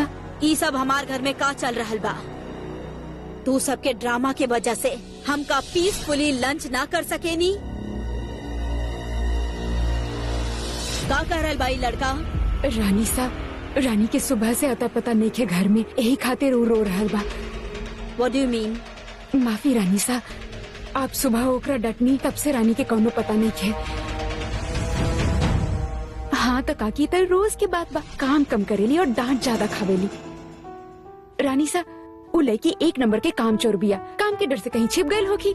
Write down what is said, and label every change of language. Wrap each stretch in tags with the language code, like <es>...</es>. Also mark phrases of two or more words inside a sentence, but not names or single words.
<bho>ई सब हमार घर में का चल रहल बा? तू सबके ड्रामा के वजह से हम का पीसफुली लंच ना कर सके नी। का कह रहल भाई लड़का? रानी के सुबह से अता पता नहीं के घर में, यही खातिर वो रो रहल बा।</bho> <en>What do you mean?</en> <bho>माफी रानी सा, आप सुबह ओकरा डटनी, तब से रानी के कौनो पता नहीं के। हाँ तो काकी तर रोज के बात बा, काम कम करेली और डांट ज्यादा खावेली। रानी सा, वो लड़की 1 नंबर के काम चोर बिया, काम के डर से कहीं छिप गई होगी।</bho>